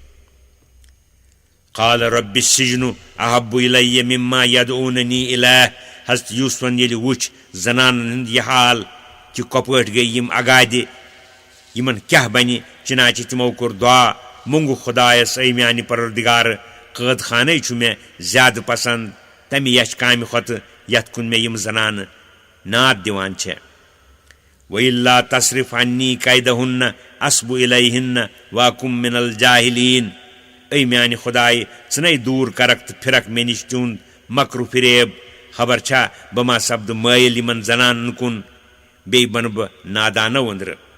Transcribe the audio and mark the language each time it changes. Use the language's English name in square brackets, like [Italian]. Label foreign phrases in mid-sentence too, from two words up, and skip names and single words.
[Arabic] قال رب السجن احب الی مما یدعوننی الیہ [Kashmiri] حضرت یوٗسفن ییٚلہِ وُچھ زنانن ہُنٛد یہِ حال کہِ کۄپٲٹھۍ گٔیہِ یِم اگادِ یِمن کیٛاہ بنہِ چِناچہِ تِمو کوٚر دُعا مونٛگُکھ خۄدایس اے میانہِ پروردگارٕ قٲد خانے چھُ مےٚ زیادٕ پسنٛد تمہِ یچھ کامہِ کھۄتہٕ یتھ کُن مےٚ یِم زنانہٕ ناد دِوان چھےٚ [Arabic] وَإِلَّا تَصْرِفْ عَنِّی کَیدَہُنَّ اَصْبُ إِلَیْہِنَّ وَأَکُن مِنَ الْجَاہِلیٖن [Kashmiri] اے میانہِ خۄدایہِ ژٕ نے دوٗر کرکھ تہٕ پھِرکھ مےٚ نِش تِہُنٛد مکرُ فریب خبر چھا بہٕ ما سپدٕ مٲیِل یِمن زنانن کُن بیٚیہِ بنہٕ بہٕ نادانو أنٛدرٕ